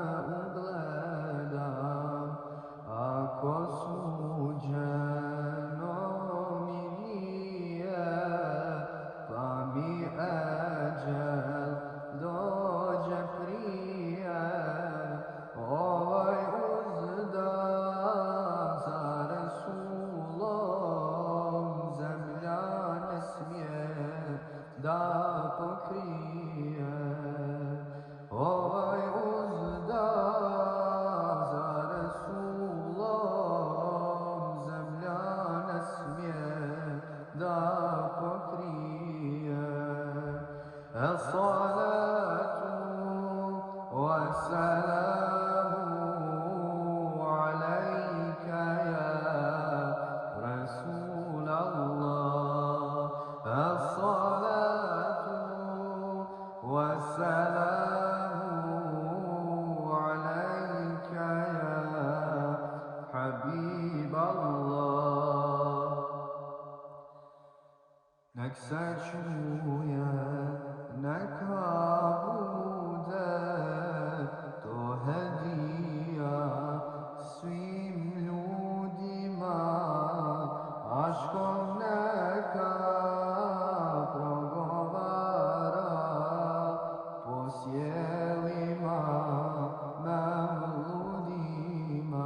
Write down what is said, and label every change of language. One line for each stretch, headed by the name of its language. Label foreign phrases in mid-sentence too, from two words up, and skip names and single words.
Bosnian: ugledam, ako suđeno mi nije, pa mi eđel dođe prije, ovaj uzdan za Resulom, zemlja ne smije da pokrije. Ovaj uzdan za Resulom, zemlja ne smije da pokrije.
Arabic: الصلاة والسلام عليك يا رسول الله. الصلاة والسلام عليك يا حبيب الله.
Bosnian: Nek se čuje, neka bude to hedija svim ljudima, aškom neka progovara po sjelima mevludima.